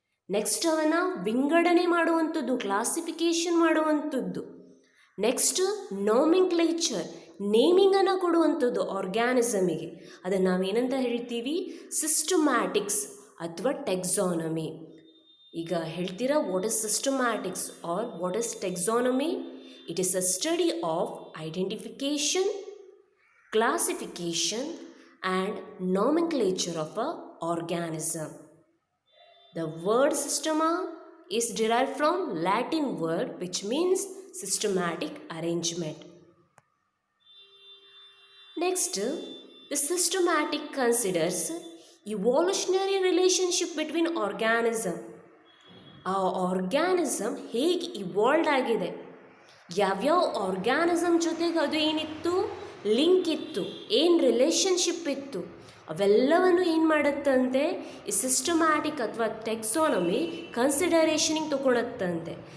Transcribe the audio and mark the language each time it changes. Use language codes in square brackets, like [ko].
[kn] Next ಅವನ ವಿಂಗಡಣೆ ಮಾಡುವಂಥದ್ದು, ಕ್ಲಾಸಿಫಿಕೇಷನ್ ಮಾಡುವಂಥದ್ದು. ನೆಕ್ಸ್ಟ್ ನಾಮೆನ್ಕ್ಲೇಚರ್, ನೇಮಿಂಗನ್ನು ಕೊಡುವಂಥದ್ದು ಆರ್ಗ್ಯಾನಿಸಮಿಗೆ. ಅದನ್ನು ನಾವೇನಂತ ಹೇಳ್ತೀವಿ? ಸಿಸ್ಟಮ್ಯಾಟಿಕ್ಸ್ ಅಥವಾ ಟೆಕ್ಸಾನಮಿ. ಈಗ ಹೇಳ್ತೀರಾ [en] What is systematics or what is taxonomy? It is a study of identification, classification and nomenclature of a organism. The word systema is derived from Latin word which means systematic arrangement. Next, the systematic considers evolutionary relationship between organism. [kn] ಆ organism ಹೇಗೆ evolve ಆಗಿದೆ, ಯಾವ್ಯಾವ organism ಜೊತೆಗೆ ಅದು ಏನಿತ್ತು, link ಇತ್ತು, ಏನು relationship ಇತ್ತು, ಅವೆಲ್ಲವನ್ನು ಏನು ಮಾಡುತ್ತಂತೆ ಈ ಸಿಸ್ಟಮ್ಯಾಟಿಕ್ ಅಥವಾ ಟೆಕ್ಸಾನಮಿ ಕನ್ಸಿಡರೇಷನಿಗೆ ತಗೊಳತ್ತಂತೆ.